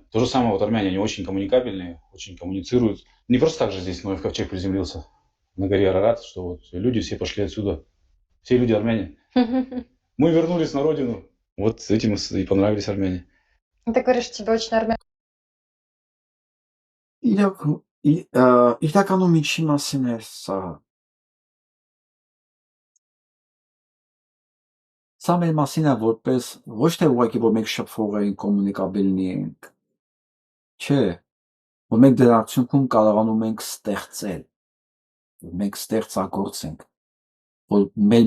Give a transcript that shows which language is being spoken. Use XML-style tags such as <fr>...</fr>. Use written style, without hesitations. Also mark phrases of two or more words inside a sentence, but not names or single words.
<ru>То же самое вот армяне, они очень коммуникабельные, очень коммуницируют. Не просто так же здесь Ноев ковчег приземлился на горе Арарат, что вот люди все пошли отсюда. Все люди армяне. Мы вернулись на родину. Вот этим и понравились армяне. Ты говоришь, тебе очень армяне.</ru> <hy>Իրականում ինչի մասին է սա։ Սա մեր մասին է որպես ոչ թե ուղղակի որ մենք շփվող ենք, կոմունիկաբելնի ենք, չէ, որ մենք դրա արդյունքում կարողանում ենք ստեղծել, որ մենք ստեղծագործենք, որ մեր</hy>